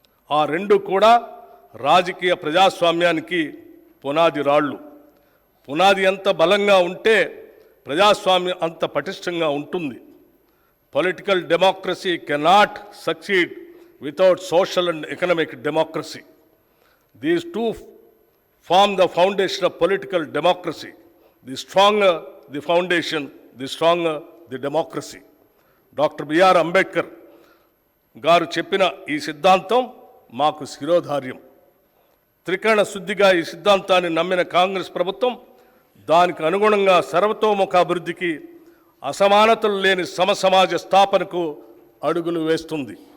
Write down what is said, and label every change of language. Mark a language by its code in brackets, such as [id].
[te] ఆ రెండు కూడా రాజకీయ ప్రజాస్వామ్యానికి పునాది రాళ్ళు. పునాది ఎంత బలంగా ఉంటే ప్రజాస్వామ్యం అంత పటిష్టంగా ఉంటుంది. [en] Political democracy cannot succeed without social and economic democracy. These two form the foundation of political democracy. The stronger the foundation, the stronger the democracy. [te] Doctor BR Ambedkar గారు చెప్పిన ఈ సిద్ధాంతం మాకు శిరోధార్యం. త్రికరణ శుద్ధిగా ఈ సిద్ధాంతాన్ని నమ్మిన కాంగ్రెస్ ప్రభుత్వం దానికి అనుగుణంగా సర్వతోముఖాభివృద్ధికి, అసమానతలు లేని సమసమాజ స్థాపనకు అడుగులు వేస్తుంది.